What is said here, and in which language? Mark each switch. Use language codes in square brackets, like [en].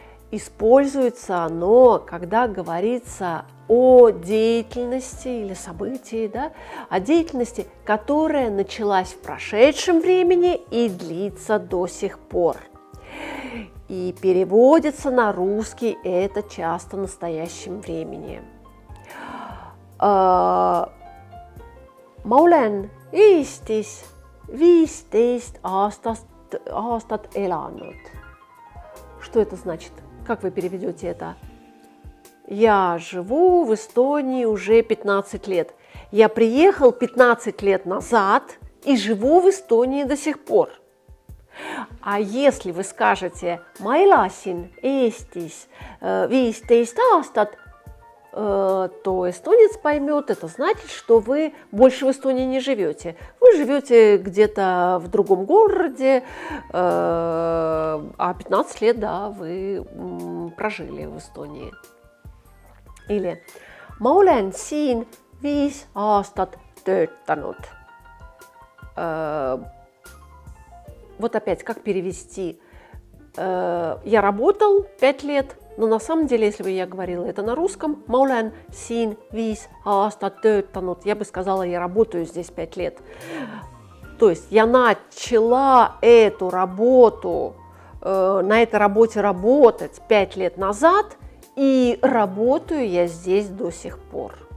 [ru] Используется оно, когда говорится о деятельности или событии, да, о деятельности, которая началась в прошедшем времени и длится до сих пор. И переводится на русский это часто настоящем времени. [et] Ma olen Eestis 15 aastat elanud. [ru] Что это значит? Как вы переведете это? Я живу в Эстонии уже 15 лет. Я приехал 15 лет назад и живу в Эстонии до сих пор. А если вы скажете [et] Ma elasin Eestis 15 aastat, [ru] то эстонец поймет, это значит, что вы больше в Эстонии не живете. Вы живете где-то в другом городе, а 15 лет, да, вы прожили в Эстонии. Или [et] Ma olen siin 5 aastat töötanud. [ru] Вот опять, как перевести? Я работал 5 лет. Но на самом деле, если бы я говорила это на русском, [et] ma olen siin 5 aastat töötanud, [ru] я бы сказала, я работаю здесь 5 лет. То есть я начала эту работу, на этой работе работать 5 лет назад, и работаю я здесь до сих пор.